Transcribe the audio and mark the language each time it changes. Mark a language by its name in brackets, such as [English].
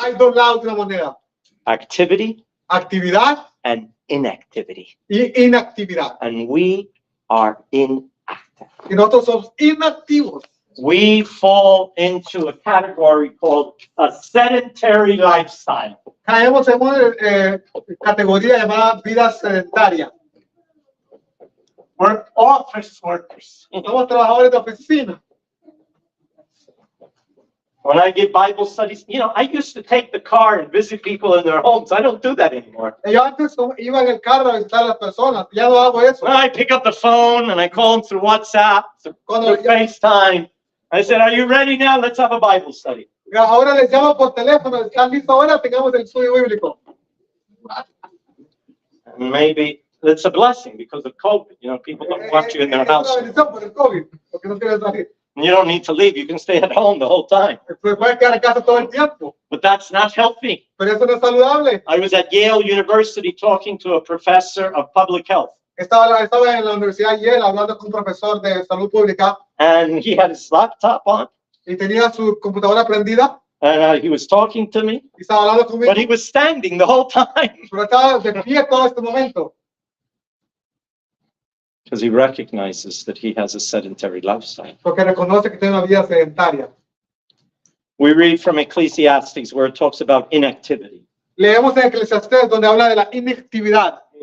[Spanish] hay dos lados de la moneda. [English] Activity [Spanish] Actividad [English] and inactivity. [Spanish] y inactividad. [English] And we are inactive. [Spanish] Y nosotros somos inactivos. [English] We fall into a category called a sedentary lifestyle. [Spanish] Caemos en una categoría llamada vida sedentaria. [English] We're office workers. [Spanish] Somos trabajadores de oficina. [English] When I give Bible studies, I used to take the car and visit people in their homes. I don't do that anymore. [Spanish] Yo antes iba en el carro a visitar a las personas. Ya no hago eso. [English] Well, I pick up the phone and I call them through WhatsApp, through FaceTime. I said, are you ready now? Let's have a Bible study. [Spanish] Ahora les llamo por teléfono. ¿Están listos ahora? Tengamos el estudio bíblico. [English] And maybe it's a blessing because of COVID. People don't want you in their [Spanish] Es una [English] house. [Spanish] bendición por el COVID, porque no quieren salir. [English] You don't need to leave. You can stay at home the whole time. [Spanish] Se pueden quedar en casa todo el tiempo, [English] But that's not healthy. [Spanish] pero eso no es saludable. [English] I was at Yale University talking to a professor of public health, [Spanish] Estaba en la Universidad Yale hablando con un profesor de salud pública [English] and he had his laptop on, [Spanish] y tenía su computadora prendida [English] and he was talking to me, [Spanish] y estaba hablando conmigo, [English] but he was standing the whole time [Spanish] pero estaba de pie todo este momento, [English] because he recognizes that he has a sedentary lifestyle. [Spanish] porque reconoce que tiene una vida sedentaria. [English] We read from Ecclesiastes where it talks about inactivity. [Spanish] Leemos en Eclesiastés donde habla de la inactividad.